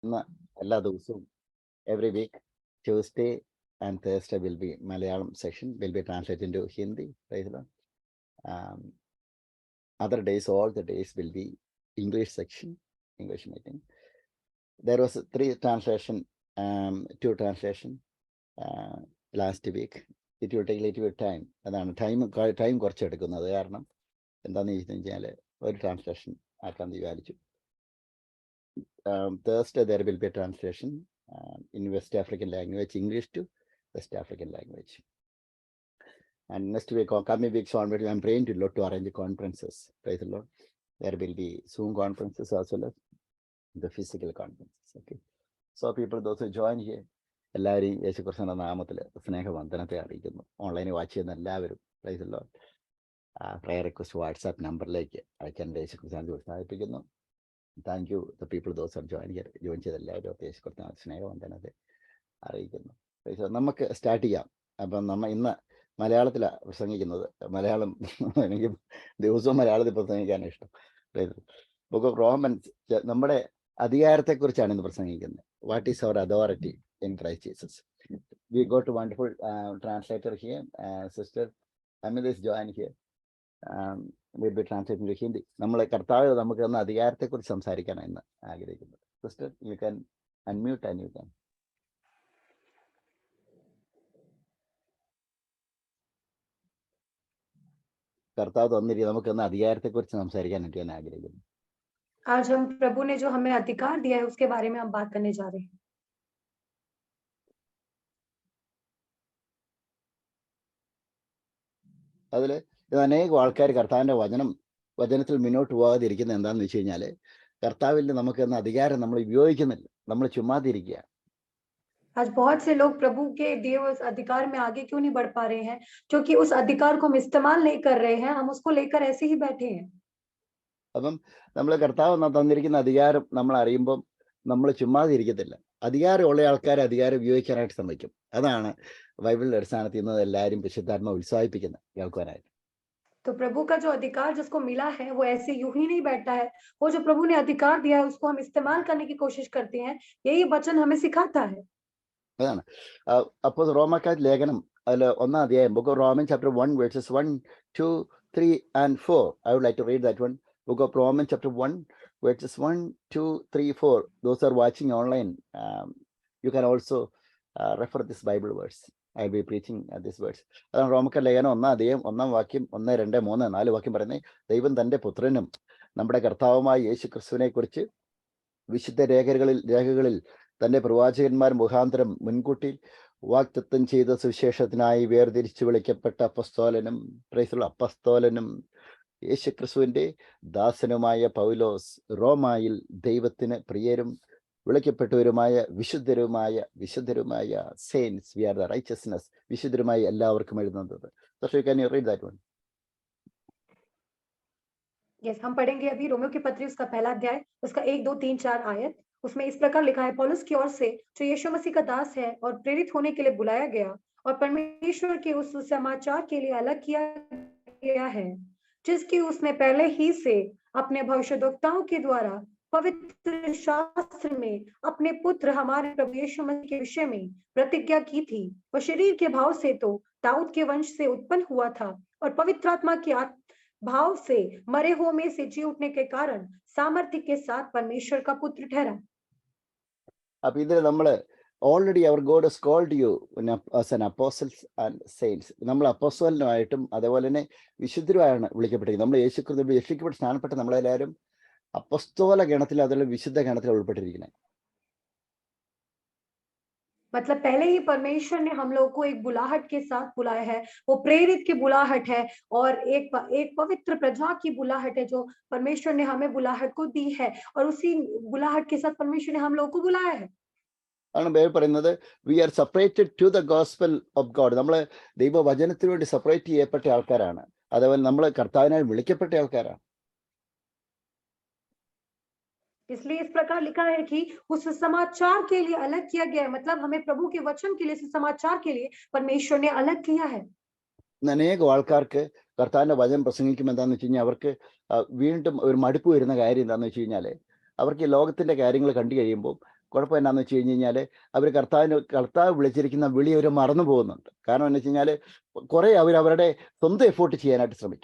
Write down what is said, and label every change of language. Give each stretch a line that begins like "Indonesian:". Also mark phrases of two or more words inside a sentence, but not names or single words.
Malayalam: എല്ലാ ദിവസവും
English: every week, Tuesday and Thursday will be Malayalam session, will be translated into Hindi. Praise the Lord. Other days, all the days will be English section, English meeting. There was 3 translation, 2 translation last week. It will take a little bit time.
Malayalam: അതാണ് ടൈം കുറച്ചെടുക്കുന്നത്. കാരണം എന്താണെന്ന് ചോദിച്ചു കഴിഞ്ഞാൽ ഒരു ട്രാൻസ്ലേഷൻ ആക്കാൻ വിചാരിച്ചു.
English: Thursday there will be a translation in West African language, English to West African language. And next week or coming weeks onward, I'm praying to Lord to arrange conferences. Praise the Lord. There will be Zoom conferences as well as the physical conferences. Okay. So people, those who join here,
Malayalam: എല്ലാവരെയും യേശുക്രിസ്തുവിന്റെ നാമത്തിൽ സ്നേഹവന്ദനത്തെ അറിയിക്കുന്നു. ഓൺലൈനിൽ വാച്ച് ചെയ്യുന്ന എല്ലാവരും
English: praise the Lord. prayer request
Malayalam: വാട്സാപ്പ് നമ്പറിലേക്ക് അയക്കാൻ യേശുക്രിസ്തുവിനെ ഉത്സാഹിപ്പിക്കുന്നു.
English: thank you the people those are join
Malayalam: ചെയ്ത എല്ലാവരും യേശുക്രിസ്തുവിന്റെ സ്നേഹവന്ദനത്തെ അറിയിക്കുന്നു. നമുക്ക് സ്റ്റാർട്ട് ചെയ്യാം. അപ്പം നമ്മൾ ഇന്ന് മലയാളത്തിലാണ് പ്രസംഗിക്കുന്നത്. മലയാളം എനിക്ക് ദിവസവും മലയാളത്തിൽ പ്രസംഗിക്കാനാണ് ഇഷ്ടം. ബുക്ക് ഓഫ് റോമൻസ് നമ്മുടെ അധികാരത്തെക്കുറിച്ചാണ് ഇന്ന് പ്രസംഗിക്കുന്നത്.
English: what is our authority in Christ Jesus. We got a wonderful translator here, Sister Amida is joined here. We'll be translating to Hindi.
Malayalam: നമ്മളെ കർത്താവ് നമുക്ക് തന്ന അധികാരത്തെക്കുറിച്ച് സംസാരിക്കാനാണ് ഇന്ന് ആഗ്രഹിക്കുന്നത്.
English: Sister, you can unmute and you can.
Malayalam: കർത്താവ് തന്നിരിക്കുന്ന നമുക്ക് തന്ന അധികാരത്തെക്കുറിച്ച് സംസാരിക്കാനായിട്ട് ഞാൻ ആഗ്രഹിക്കുന്നു.
Hindi: आज हम प्रभु ने जो हमें अधिकार दिया है उसके बारे में हम बात करने जा रहे हैं.
Malayalam: അതിൽ അനേകം ആൾക്കാർ കർത്താവിൻ്റെ വചനത്തിൽ മുന്നോട്ട് പോകാതിരിക്കുന്നത് എന്താണെന്ന് വെച്ച് കഴിഞ്ഞാൽ കർത്താവിൽ നമുക്ക് എന്ന അധികാരം നമ്മൾ ഉപയോഗിക്കുന്നില്ല, നമ്മൾ ചുമ്മാതിരിക്കുക.
Hindi: आज बहुत से लोग प्रभु के दिए हुए अधिकार में आगे क्यों नहीं बढ़ पा रहे हैं? क्योंकि उस अधिकार को हम इस्तेमाल नहीं कर रहे हैं, हम उसको लेकर ऐसे ही बैठे हैं.
Malayalam: അപ്പം നമ്മൾ കർത്താവ് തന്നിരിക്കുന്ന അധികാരം നമ്മൾ അറിയുമ്പം നമ്മൾ ചുമ്മാതിരിക്കത്തില്ല. അധികാരമുള്ള ആൾക്കാരെ അധികാരം ഉപയോഗിക്കാനായിട്ട് ശ്രമിക്കും. അതാണ് ബൈബിളിന്റെ അടിസ്ഥാനത്തിൽ നിന്ന് എല്ലാവരും വിശുദ്ധാത്മ ഉത്സാഹിപ്പിക്കുന്നത് കേൾക്കുവാനായിട്ട്.
Hindi: तो प्रभु का जो अधिकार जिसको मिला है वो ऐसे यूं ही नहीं बैठा है. वो जो प्रभु ने अधिकार दिया है उसको हम इस्तेमाल करने की कोशिश करते हैं. यही वचन हमें सिखाता है.
Malayalam: അതാണ്. അപ്പോൾ റോമക്കാർ ലേഖനം അതിൽ 1-ാം അധ്യായം,
English: Book of Roman chapter 1 verses 1, 2, 3 and 4. I would like to read that one. Book of Romans chapter 1 verses 1, 2, 3, 4. Those are watching online, you can also refer this Bible verse. I'll be preaching this verse.
Malayalam: അതാണ് റോമക്കാർ ലേഖനം 1-ാം അധ്യായം 1-ാം വാക്യം, 1, 2, 3, 4 വാക്യം പറയുന്നത്. ദൈവം തന്റെ പുത്രനും നമ്മുടെ കർത്താവുമായ യേശു ക്രിസ്തുവിനെ കുറിച്ച് വിശുദ്ധ രേഖകളിൽ തന്റെ പ്രവാചകന്മാർ മുഖാന്തരം മുൻകൂട്ടി വാഗ്ദത്തം ചെയ്ത സുവിശേഷത്തിനായി വേർതിരിച്ചു വിളിക്കപ്പെട്ട അപ്പസ്തോലനും യേശുക്രിസ്തുവിന്റെ ദാസനുമായ പൗലോസ്, റോമായിൽ ദൈവത്തിന് പ്രിയരും വിളിക്കപ്പെട്ടവരുമായ വിശുദ്ധരുമായ
English: saints, we are the righteousness,
Malayalam: വിശുദ്ധരുമായി എല്ലാവർക്കും എഴുതുന്നത്.
English: So can you read that one? Yes,
Hindi: हम पढ़ेंगे अभी रोमियो की पत्री उसका पहला अध्याय, उसका 1, 2, 3, 4 आयत. उसमें इस प्रकार लिखा है, पौलुस की ओर से जो यीशु मसीह का दास है और प्रेरित होने के लिए बुलाया गया और परमेश्वर के उस समाचार के लिए अलग किया गया है, जिसकी उसने पहले ही से अपने भविष्यद्वक्ताओं के द्वारा पवित्र शास्त्र में अपने पुत्र हमारे प्रभु यीशु मसीह के विषय में प्रतिज्ञा की थी. वह शरीर के भाव से तो दाऊद के वंश से उत्पन्न हुआ था और पवित्र आत्मा के भाव से मरे हुए में से जी उठने के कारण सामर्थ्य के साथ परमेश्वर का पुत्र ठहरा.
Malayalam: അപ്പൊ ഇതിൽ നമ്മള്
English: already our God has called you as an apostles and saints.
Malayalam: നമ്മൾ അപ്പോസ്റ്റലിനുമായിട്ടും അതേപോലെ തന്നെ വിശുദ്ധരുമായാണ് വിളിക്കപ്പെട്ടിരിക്കുന്നത്. നമ്മൾ യേശുക്രിസ്തു രക്ഷിക്കപ്പെട്ട് സ്ഥാനപ്പെട്ട് നമ്മളെല്ലാവരും അപ്പോസ്തോല ഗണത്തിൽ, അതുപോലെ വിശുദ്ധ ഗണത്തിൽ ഉൾപ്പെട്ടിരിക്കുന്നത്.
Hindi: मतलब पहले ही परमेश्वर ने हम लोगों को एक बुलाहट के साथ बुलाया है. वो प्रेरित की बुलाहट है और एक पवित्र प्रजा की बुलाहट है जो परमेश्वर ने हमें बुलाहट को दी है और उसी बुलाहट के साथ परमेश्वर ने हम लोगों को बुलाया है.
Malayalam: ആണ് ബൈബിൾ പറയുന്നത്,
English: we are separated to the gospel of God.
Malayalam: നമ്മൾ ദൈവവചനത്തിന് വേണ്ടി സെപ്പറേറ്റ് ചെയ്യപ്പെട്ട ആൾക്കാരാണ്. അതേപോലെ നമ്മൾ കർത്താവിനാൽ വിളിക്കപ്പെട്ട ആൾക്കാരാണ്.
Hindi: इसलिए इस प्रकार लिखा है कि उस समाचार के लिए अलग किया गया है. मतलब हमें प्रभु के वचन के लिए, समाचार के लिए परमेश्वर ने अलग किया है.
Malayalam: അനേകം ആൾക്കാർക്ക് കർത്താവിന്റെ വചനം പ്രസംഗിക്കുമ്പോൾ എന്താന്ന് വെച്ച് കഴിഞ്ഞാൽ അവർക്ക് വീണ്ടും ഒരു മടുപ്പ് വരുന്ന കാര്യം എന്താണെന്ന് വെച്ച് കഴിഞ്ഞാൽ അവർക്ക് ഈ ലോകത്തിന്റെ കാര്യങ്ങൾ കണ്ടു കഴിയുമ്പോൾ കുഴപ്പം എന്നാന്ന് വെച്ച് കഴിഞ്ഞാൽ അവർ കർത്താവ് വിളിച്ചിരിക്കുന്ന വിളി അവർ മറന്നു പോകുന്നുണ്ട്. കാരണം എന്ന് വെച്ച് കഴിഞ്ഞാൽ കുറെ അവരുടെ സ്വന്തം എഫോർട്ട് ചെയ്യാനായിട്ട് ശ്രമിക്കും.